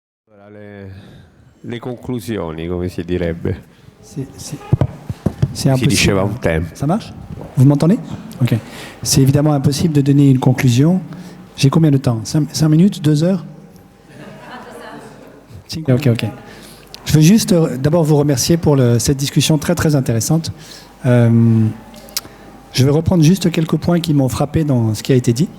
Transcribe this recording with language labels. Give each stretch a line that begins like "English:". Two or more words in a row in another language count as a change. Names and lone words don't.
Italian: Le conclusioni, come si direbbe.
French: C'est impossible.
Italian: Si diceva un tempo.
French: Ça marche? Vous m'entendez? Ok. C'est évidemment impossible de donner une conclusion. J'ai combien de temps? 5 minutes? 2 heures? Ok. Je veux juste d'abord vous remercier pour cette discussion très très intéressante. Je vais reprendre juste quelques points qui m'ont frappé dans ce qui a été dit.